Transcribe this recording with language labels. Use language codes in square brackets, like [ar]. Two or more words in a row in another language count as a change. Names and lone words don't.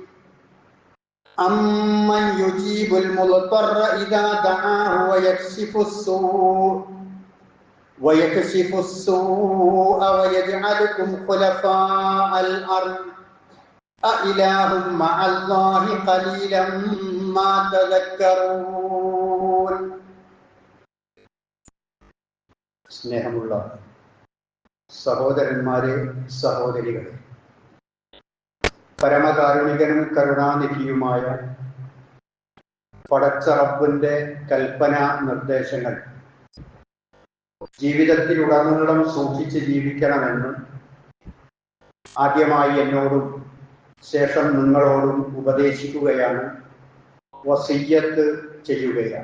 [ar] أمن يجيب المضطر إذا دعاه ويكشف السوء ويجعلكم خلفاء الأرض أإله مع الله قليلا ما تذكرون. [ml] സ്നേഹമുള്ള സഹോദരന്മാരെ, സഹോദരികളെ, പരമകാരുണികനും കരുണാനിധിയുമായ പടച്ച റബ്ബിന്റെ കൽപ്പനാ നിർദ്ദേശങ്ങൾ ജീവിതത്തിലുടനീളം സൂക്ഷിച്ച് ജീവിക്കണമെന്ന് ആദ്യമായി എന്നോടും ശേഷം നിങ്ങളോടും ഉപദേശിക്കുകയാണ്, വസിയ്യത്ത് ചെയ്യുകയാണ്.